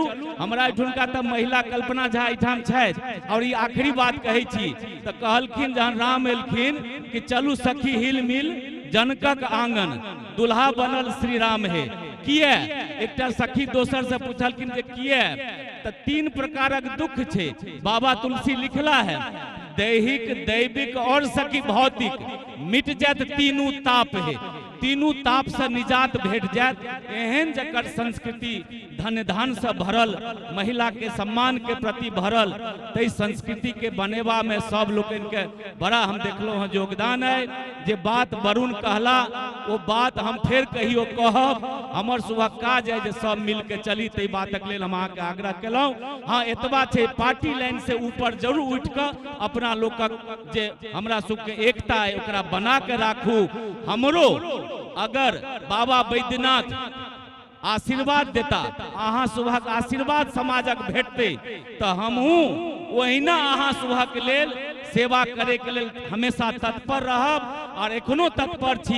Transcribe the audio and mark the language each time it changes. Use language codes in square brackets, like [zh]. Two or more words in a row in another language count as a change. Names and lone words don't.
[mai] हमरा एठुनका त महिला कल्पना झा एठाम छथि और ई आखिरी बात कहै छी त कहलखिन जहन राम एलखिन कि चलू सखी हिल मिल जनकक आंगन, दुल्हा बनल श्री राम है। किए एकटा सखी दोसर से पूछलखिन जे किए त 3 प्रकारक दुख छे। बाबा तुलसी लिखला है, दैहिक, दैविक और सखी भौतिक, मिट जात तीनू ताप है। तीनू ताप से निजात भेट जात। एहन जकर संस्कृति धन धान से भरल, महिला के सम्मान के प्रति भरल, तै संस्कृति के बनेवा में सब लोगन के बड़ा हम देखलो हैं योगदान है। जे बात वरुण कहला वो बात हम फिर कहियो कहब। हमर सुबह काज है जे सब मिल के चली, तै बातक लेल हम अहाँके आग्रह केलौं। हाँ एतबा छै [en] party line [mai] से ऊपर जरूर उठ के अपना लोकक जे हमरा सबके एकता है ओकरा बना के राखू। हमरो अगर बाबा बैद्यनाथ आशीर्वाद देता, अहाँ सुबह आशीर्वाद समाजक भेटते तो हमहूँ ओहिना अहाँ सुबह के लेल सेवा करे के लेल हमेशा तत्पर रहब और एखनो तत्पर छी।